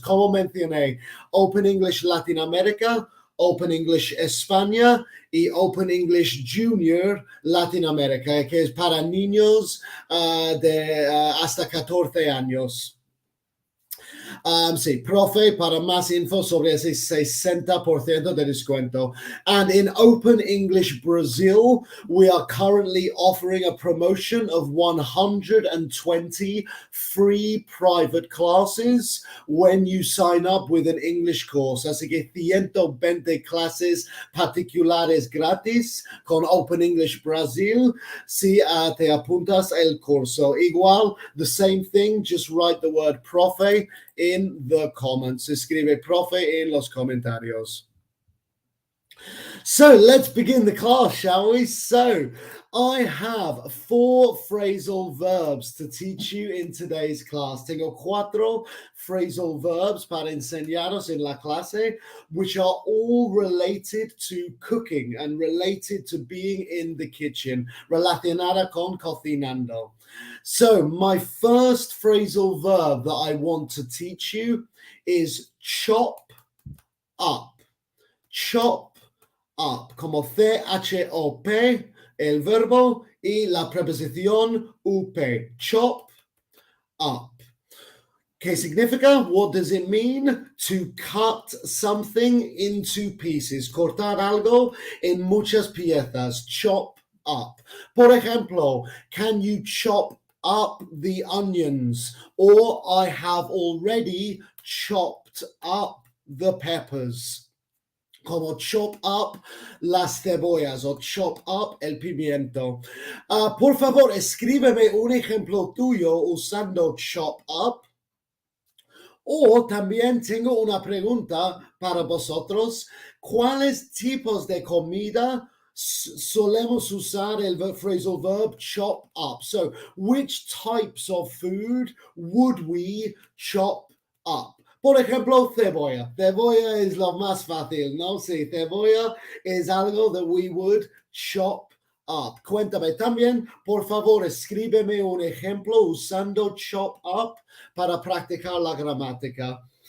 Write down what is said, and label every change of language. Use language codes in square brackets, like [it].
[es] Como mencioné, Open English Latinoamérica, Open English España y Open English Junior Latinoamérica, que es para niños de hasta 14 años. Sí, profe, para más info sobre ese 60% de descuento. [en] And in Open English Brazil, we are currently offering a promotion of 120 free private classes when you sign up with an English course. [es] Así que 120 clases particulares gratis con Open English Brazil si te apuntas el curso. [en] Igual, the same thing, just write the word profe in the comments. [es] Escribe profe en los comentarios. [en] So let's begin the class, shall we? So I have 4 phrasal verbs to teach you in today's class. [es] Tengo 4 phrasal verbs para enseñaros en la clase, [en] which are all related to cooking and related to being in the kitchen, [es] relacionada con cocinando. [en] So my first phrasal verb that I want to teach you is chop up. [es] Chop up, como C-H-O-P, el verbo, y la preposición up, chop up. ¿Qué significa? [en] What does it mean? To cut something into pieces. [es] Cortar algo en muchas piezas. [en] Chop up. [es] Por ejemplo, [en] can you chop up the onions? Or I have already chopped up the peppers. [es] Como chop up las cebollas o chop up el pimiento. Por favor, escríbeme un ejemplo tuyo usando chop up. O también tengo una pregunta para vosotros. ¿Cuáles tipos de comida solemos usar el phrasal verb chop up? [en] So, which types of food would we chop up? [es] Por ejemplo, cebolla. Cebolla es lo más fácil, ¿no? Sí, cebolla es algo [en] that we would chop up. [es] Cuéntame también, por favor, escríbeme un ejemplo usando chop up para practicar la gramática.